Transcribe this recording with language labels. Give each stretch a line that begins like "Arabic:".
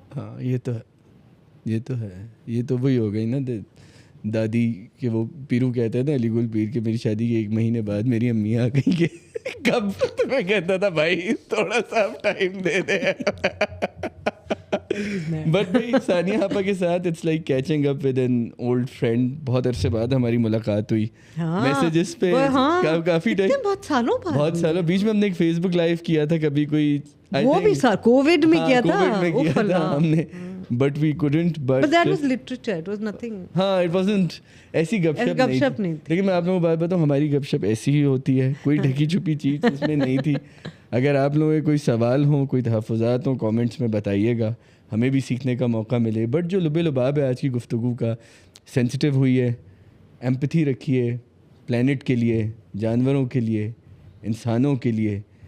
Hindi: हाँ ये तो है, ये तो वही हो गई ना दादी के, वो पीरू कहते हैं ना अलीगुल पीर के, मेरी शादी के 1 महीने बाद मेरी अम्मी आ गई कि कब, तो मैं कहता था भाई थोड़ा सा टाइम दे दे.
English: but
Hindi: भाई सानिया आपा के साथ
English: It's like catching up with an old friend.
Hindi: बहुत अरसे बाद हमारी मुलाकात हुई, मैसेजेस पे काफी टाइम, बहुत सालों बीच में हमने एक फेसबुक लाइव किया था, कभी कोई वो भी कोविड में किया था हमने,
English: but we couldn't. But that was literature, it was nothing.
Hindi: हाँ,
English: it wasn't
Hindi: ऐसी गपशप नहीं थी. लेकिन मैं आप लोगों को बात बताऊँ, हमारी गपशप ऐसी ही होती है, कोई ढकी छुपी चीज़ उसमें नहीं थी. अगर आप लोगों के कोई सवाल हो, कोई तहफ़्फ़ुज़ात हो, कमेंट्स में बताइएगा, हमें भी सीखने का मौका मिले. बट जो लुबे लुबाब है आज की गुफ्तगू का, सेंसिटिव हुई है, एम्पैथी रखिए प्लेनेट के लिए, जानवरों के लिए, इंसानों के लिए.